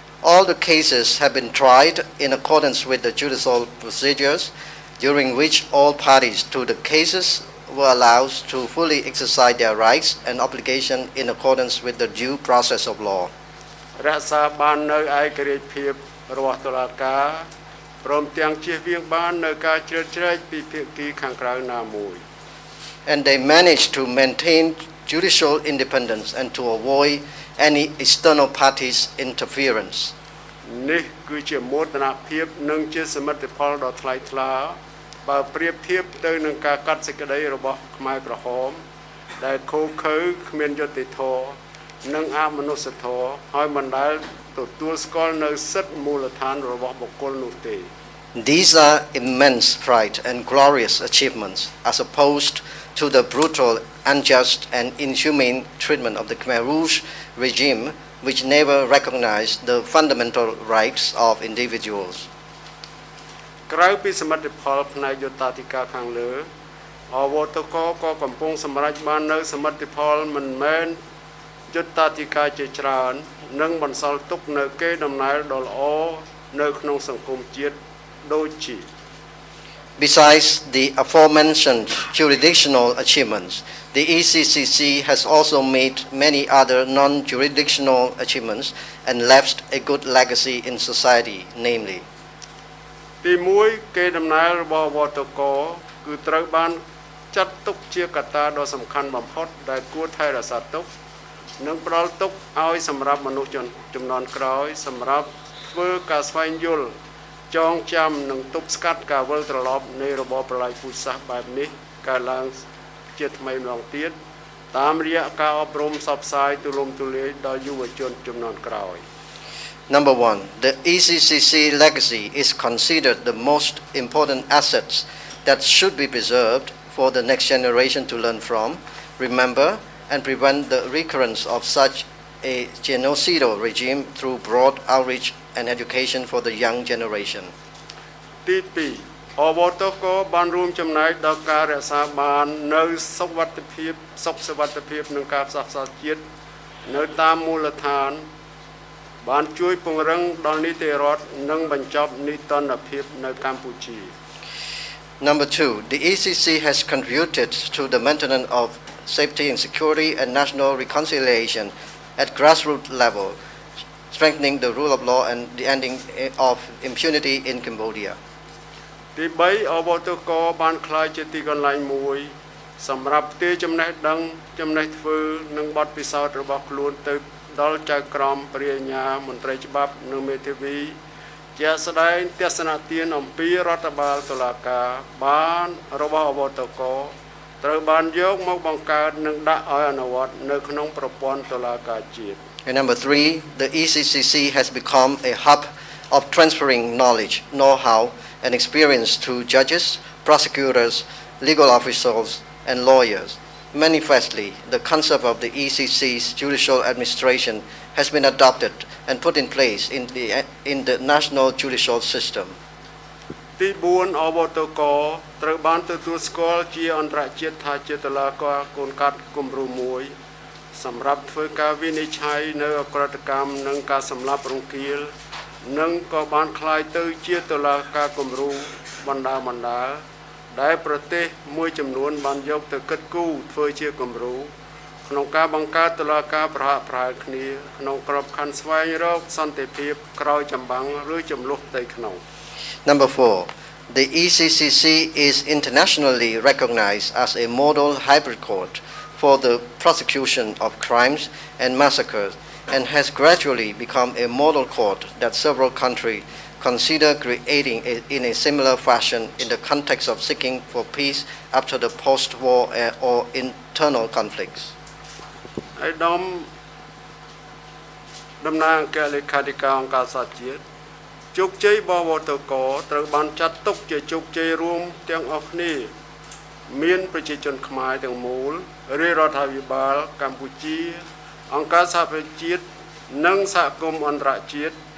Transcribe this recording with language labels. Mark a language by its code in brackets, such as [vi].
[en] All the cases have been tried in accordance with the judicial procedures, during which all parties to the cases were allowed to fully exercise their rights and obligation in accordance with the due process of law. [km] រក្សាបាននៅឯករាជ្យភាពរបស់តុលាការព្រមទាំងជៀសវាងបាននៅការជ្រៀតជ្រែកពីភាគីខាងក្រៅណាមួយ [en] And they managed to maintain judicial independence and to avoid any external parties' interference. [km] នេះគឺជាមោទនភាពនិងជាសមិទ្ធផលដ៏ថ្លៃថ្លាបើប្រៀបធៀបទៅនឹងការកាត់សេចក្តីរបស់ខ្មែរក្រហមដែលខូខើគ្មានយុត្តិធម៌និងអមនុស្សធម៌ហើយមិនដែលទទួលស្គាល់នៅសិទ្ធិមូលដ្ឋានរបស់បុគ្គលនោះទេ [en] These are immense pride and glorious achievements as opposed to the brutal, unjust and inhumane treatment of the Khmer Rouge regime which never recognized the fundamental rights of individuals. [km] ក្រៅពីសមិទ្ធផលផ្នែកយុត្តាធិការខាងលើអវតកក៏កំពុងសម្រេចបាននៅសមិទ្ធផលមិនមែនយុត្តាធិការជាច្រើននិងបន្សល់ទុកនៅកេរដំណែលដ៏ល្អនៅក្នុងសង្គមជាតិដូចជា [en] Besides the aforementioned jurisdictional achievements, the ECCC has also made many other non-jurisdictional achievements and left a good legacy in society, namely [km] ទី1កេរដំណែលរបស់វតកគឺត្រូវបានចាត់ទុកជាកត្តាដ៏សំខាន់បំផុតដែលគួរថែរក្សាទុកនិងផ្ដល់ទុកឲ្យសម្រាប់មនុស្សជំនាន់ក្រោយសម្រាប់ធ្វើការស្វែងយល់ចងចាំនិងទប់ស្កាត់ការវិលត្រឡប់នៃរបបប្រល័យពូជសាសន៍បែបនេះកើតឡើងជាថ្មីម្ដងទៀតតាមរយៈការអប់រំផ្សព្វផ្សាយទូលំទូលាយដល់យុវជនជំនាន់ក្រោយ [en] Number 1, the ECCC legacy is considered the most important assets that should be preserved for the next generation to learn from, remember, and prevent the recurrence of such a genocidal regime through broad outreach and education for the young generation. [km] ទី2អវតកបានរួមចំណែកដល់ការរក្សាបាននៅសុខសវត្ថិភាពនិងការផ្សះផ្សាជាតិនៅតាមមូលដ្ឋានបានជួយពង្រឹងដល់នីតិរដ្ឋនិងបញ្ចប់នីតិរដ្ឋភាពនៅកម្ពុជា [en] Number 2, the ECC has contributed to the maintenance of safety and security and national reconciliation at grassroots level, strengthening the rule of law and the ending of impunity in Cambodia. [km] ទី3អវតកបានក្លាយជាទីកន្លែងមួយសម្រាប់ផ្ទេរចំណេះដឹងចំណេះធ្វើនិងបទពិសោធន៍របស់ខ្លួនទៅដល់ចៅក្រមព្រះអាជ្ញាមន្ត្រីច្បាប់និងមេធាវីជាស្ដែងទស្សនៈទានអំពីរដ្ឋបាលតុលាការបានរបស់អវតកត្រូវបានយកមកបង្កើតនិងដាក់ឲ្យអនុវត្តនៅក្នុងប្រព័ន្ធតុលាការជាតិ [en] And number 3, the ECCC has become a hub of transferring knowledge, know-how, and experience to judges, prosecutors, legal officials, and lawyers. Manifestly, the concept of the ECC's judicial administration has been adopted and put in place in the national judicial system. [km] ទី4អវតកត្រូវបានទទួលស្គាល់ជាអន្តរជាតិថាជាតុលាការកូនកាត់គំរូមួយសម្រាប់ធ្វើការវិនិច្ឆ័យនៅអក្រិតកម្មនិងការសម្លាប់រង្គាលនិងក៏បានក្លាយទៅជាតុលាការគំរូបណ្ដាដែលប្រទេសមួយចំនួនបានយកទៅគិតគូរធ្វើជាគំរូក្នុងការបង្កើតតុលាការប្រហាក់ប្រហែលគ្នាក្នុងក្របខ័ណ្ឌស្វែងរកសន្តិភាពក្រោយចម្បាំងឬចំនួនផ្ទៃក្នុង [en] Number 4, the ECCC is internationally recognized as a model hybrid court for the prosecution of crimes and massacres and has gradually become a model court that several countries consider creating in a similar fashion in the context of seeking for peace after the post-war or internal conflicts. [km] ឯកឧត្តមតំណាងអគ្គលេខាធិការអង្គការសហជាតិជោគជ័យបវតកត្រូវបានចាត់ទុកជាជោគជ័យរួមទាំងអស់គ្នាមានប្រជាជនខ្មែរទាំងមូលរាជរដ្ឋាភិបាលកម្ពុជាអង្គការសហប្រជាជាតិនិងសហគមន៍អន្តរជាតិ